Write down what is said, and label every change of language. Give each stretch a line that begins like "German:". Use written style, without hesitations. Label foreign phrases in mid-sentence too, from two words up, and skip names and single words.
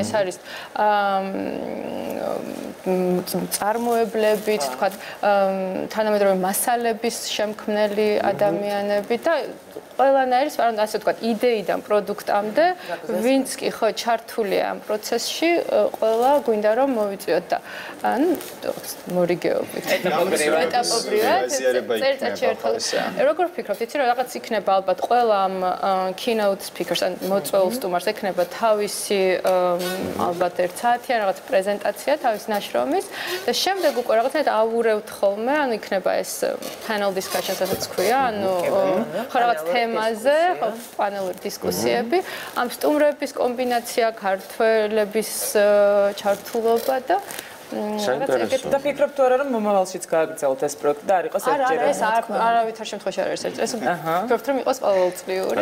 Georgian: ეს არის წარმოებლებით, თქვათ, თანამედროვე მასალების შემქმნელი ადამიანები და ყველანაირი, ასე ვთქვათ, იდეიდან პროდუქტამდე, ვინც კი ხო ჩართულია ამ პროცესში, ყველა გვინდა რომ მოვიწვიოთ და ანუ მორიგეობით. ეტაპობრივად, წერტილში ერთხელ. როგორ ვფიქრობთ, იცი რომ რაღაც იქნება ალბათ ყველა ამ
English: keynote speakers
Georgian: ან მოწვეულ სტუმარს ექნება თავისი ალბათ 1 საათი ან რაღაც პრეზენტაცია თავის ნაშრომის და შემდეგ უკვე რაღაცნაირად ავურევთ ხოლმე, ანუ იქნება ეს
English: panel discussions
Georgian: ასაც ქვია, ანუ ხო რაღაც თემაზე, ხო პანელური დისკუსიები, ამ სტუმრების კომბინაცია, ქართველების ჩართულობა და და ფიქრობ თუ არა რომ მომავალშიც გააგრძელოთ ეს პროექტი და არ იყოს ერთჯერადი. არა, ეს არავითარ შემთხვევაში არ არის ერთჯერადი. ფიქრობ რომ იყოს ყოველწლიური.